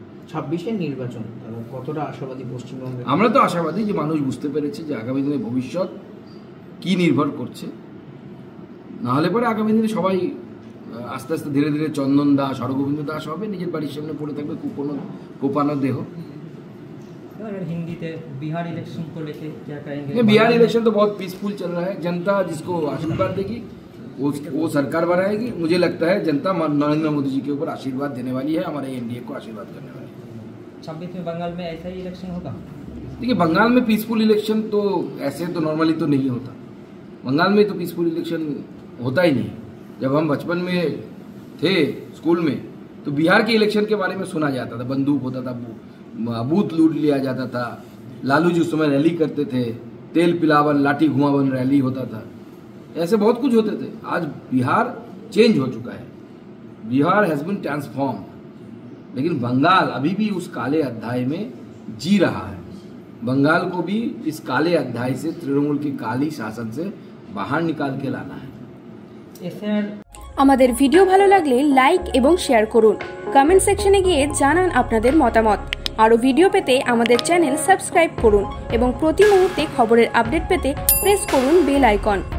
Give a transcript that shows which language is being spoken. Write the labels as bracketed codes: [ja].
[bn] 26-এর নির্বাচন কতটা আশাবাদী পশ্চিমবঙ্গে? আমরা তো আশাবাদী যে মানুষ বুঝতে পেরেছে যে আগামী দিনে ভবিষ্যৎ কি নির্ভর করছে। নাহলে পরে আগামী দিনে সবাই আস্তে আস্তে ধীরে ধীরে চন্দন দাস, হরগোবিন্দ দাস হবে, নিজের বাড়ির সামনে পড়ে থাকবে কোপানো দেহ। [hi] हिंदी बिहार इलेक्शन को लेके क्या कहेंगे? बिहार इलेक्शन तो बहुत पीसफुल चल रहा है। जनता जिसको आशीर्वाद देगी वो सरकार बनाएगी। मुझे लगता है जनता नरेंद्र मोदी जी के ऊपर आशीर्वाद देने वाली है, हमारे एनडीए को आशीर्वाद करने वाली है। 26 में बंगाल में ऐसा ही इलेक्शन होगा? देखिए, बंगाल में पीसफुल इलेक्शन तो ऐसे तो नॉर्मली तो नहीं होता। बंगाल में तो पीसफुल इलेक्शन होता ही नहीं। जब हम बचपन में थे स्कूल में तो बिहार के इलेक्शन के बारे में सुना जाता था, बंदूक होता था, बूथ लूट लिया जाता था, लालू जी उस समय रैली करते थे, तेल पिलावन लाठी घुमावन रैली होता था, ऐसे बहुत कुछ होते थे। आज बिहार चेंज हो चुका है, [en] Bihar has been transform. [hi] लेकिन बंगाल अभी भी उस काले अध्याय में जी रहा है। बंगाल को भी इस काले अध्याय से, तृणमूल की काली शासन से बाहर निकाल के लाना है। [bn] আমাদের ভিডিও ভালো লাগলে লাইক এবং শেয়ার করুন। কমেন্ট সেকশনে গিয়ে জানান আপনাদের মতামত। আরও ভিডিও পেতে আমাদের চ্যানেল সাবস্ক্রাইব করুন এবং প্রতি মুহূর্তে খবরের আপডেট পেতে প্রেস করুন বেল আইকন।